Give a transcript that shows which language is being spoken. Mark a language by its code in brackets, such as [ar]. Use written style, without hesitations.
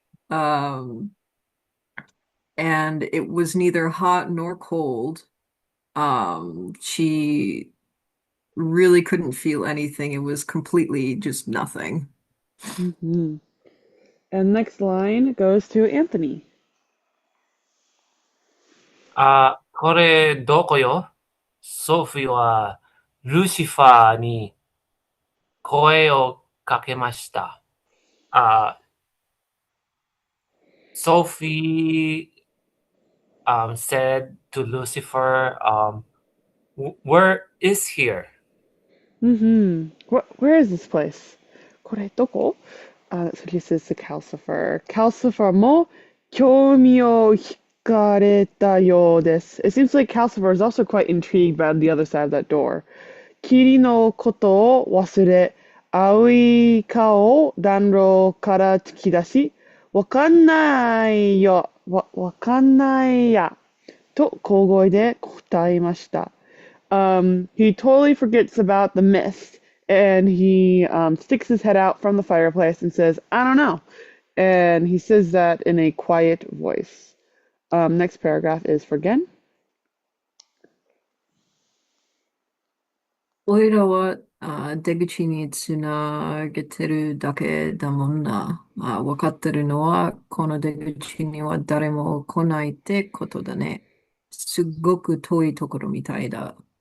[en] Um, and it was neither hot nor cold. She really couldn't feel anything. It was completely just nothing. Hmm. And next line goes to Anthony. [ja] これどこよ？ソフィーはルシファーに声をかけました。 [en] Sophie said to Lucifer, where is here? Where is this place? [ja] これどこ? [en] So he says to Calcifer. [ja] Calcifer も興味を惹かれたようです. [en] It seems like Calcifer is also quite intrigued by the other side of that door. [ja] 霧のことを忘れ、青い顔を暖炉から突き出し、わかんないよ、わかんないや、と小声で答えました。 [en] He totally forgets about the mist and he sticks his head out from the fireplace and says, I don't know. And he says that in a quiet voice. Next paragraph is for Gen. [ja] おいらは出口につなげてるだけだもんな。わかってるのは、この出口には誰も来ないってことだね。すっごく遠いところみたいだ。